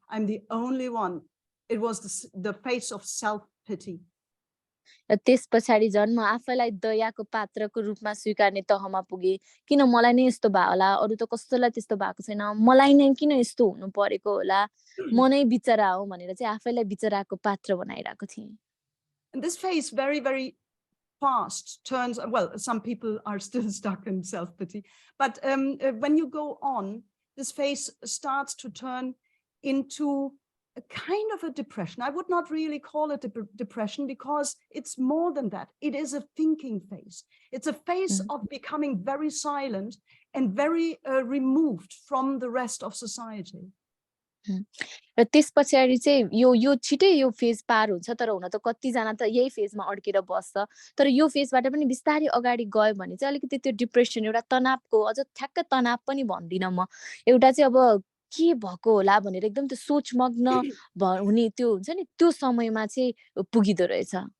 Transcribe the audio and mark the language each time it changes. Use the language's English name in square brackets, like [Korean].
[English] I'm the only one. It was the phase of self-pity. [Nepali] र त्यस पछाडि झन् म आफैलाई दयाको पात्रको रूपमा स्वीकार्ने तहमा पुगे. किन मलाई नै यस्तो भयो होला, अरू त कसैलाई त्यस्तो भएको छैन, मलाई नै किन यस्तो हुनु परेको होला, म नै बिचरा हो भनेर चाहिँ आफैलाई बिचराको पात्र बनाइरहेको थिएँ. [English] And this phase very, very fast turns, well, some people are still stuck in self-pity, but when you go on, this phase starts to turn into a kind of a depression. I would not really call it a depression because it's more than that. It is a thinking phase. It's a phase of becoming very silent and very removed from the rest of society. [Nepali] र त्यस पछाडि चाहिँ यो छिटै यो phase पार हुन्छ, तर हुन त कतिजना त यही फेजमा अड्केर बस्छ. तर यो फेजबाट पनि बिस्तारै अगाडि गयो भने चाहिँ अलिकति त्यो डिप्रेसन, एउटा तनावको, अझ ठ्याक्क तनाव पनि भन्दिनँ म, एउटा चाहिँ अब के भएको होला भनेर एकदम त्यो सोचमग्न हुने त्यो हुन्छ नि, त्यो समयमा चाहिँ पुगिदो रहेछ.